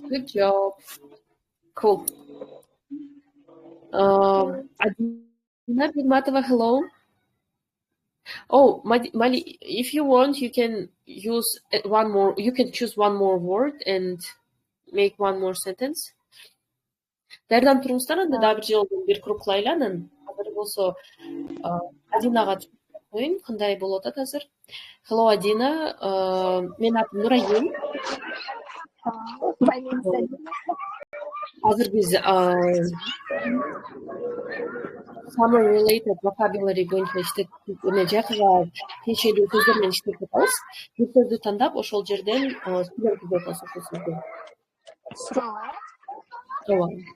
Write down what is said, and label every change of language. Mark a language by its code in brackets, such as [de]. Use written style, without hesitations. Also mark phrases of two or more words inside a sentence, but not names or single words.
[en] Good job. Cool. Adina Bigmatova, hello. Oh, Mali, if you want, you can use one more. You can choose one more word and make one more sentence. [ky] Даярданып туруңуздар, анда дагы бир жолу бир круглайлы анан. Азыр болсо Адинага коюн, кандай болуп атат азыр? Hello, Adina. Менин атым Нурайым. Азыр биз [en] summer related vocabulary [ky] боюнча жайкыга тиешелүү сөздөр менен иштеп жатабыз. Бир сөздү тандап, ошол жерден сүйлөп түзөп атабыз ошол сөздү. Ооба.